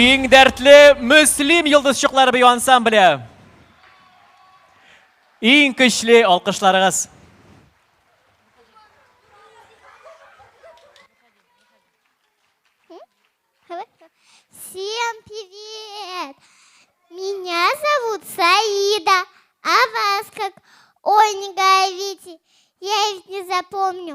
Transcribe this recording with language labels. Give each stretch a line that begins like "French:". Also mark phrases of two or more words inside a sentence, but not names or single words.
Tatar: дәртле Мөслим йолдызчыклары бию ансамбле. Иң көчле алкышларыгыз.
Russian: Всем привет! Меня зовут Саида, а вас как? Ой, не говорите, я ведь не запомню.